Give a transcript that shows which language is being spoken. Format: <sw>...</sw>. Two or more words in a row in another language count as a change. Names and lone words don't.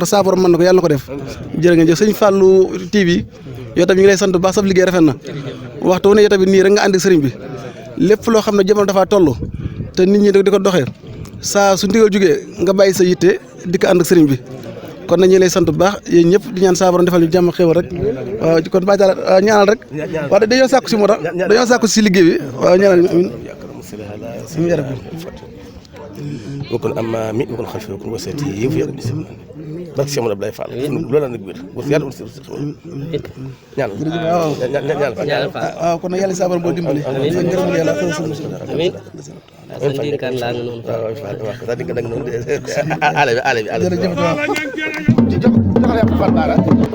<wo>ndax saa borom mën na ko yàlla na ko def jërë ngeen jëf sëñ Fallou TV yow tamit ñu ngi lay sant bu baax saf liggéey rafet na waxtu wu ne yow tamit nii rek nga ànd ak sëriñ bi lépp loo xam ne jamono dafa toll te nit ñi di ko doxee saa su ndigal jógee nga bàyyi sa yitte di ko ànd ak sëriñ bi kon nag ñu lay sant bu baax yéen ñëpp di ñaan saa borom defal ñu jàmm xéwal rek waaw kon Baye Talla ñaanal rek waaw dañoo sàkku si moo tax dañoo sàkku si liggéey bi waaw ñaanal amin</wo> <ar>وكن أمامي وكن خلفي وكن وسطي وفي يد بسم بس Cheikh Modou Abdoulaye Fall</ar> <wo>loolu la nag wér wax yàlla ñaan waaw kon nag yàlla saa borom boo dimbali ngërëm yàlla amiin sëñ dénkaan laa nga noonu waaw waaw sa dinga nag noonu ale bi</wo>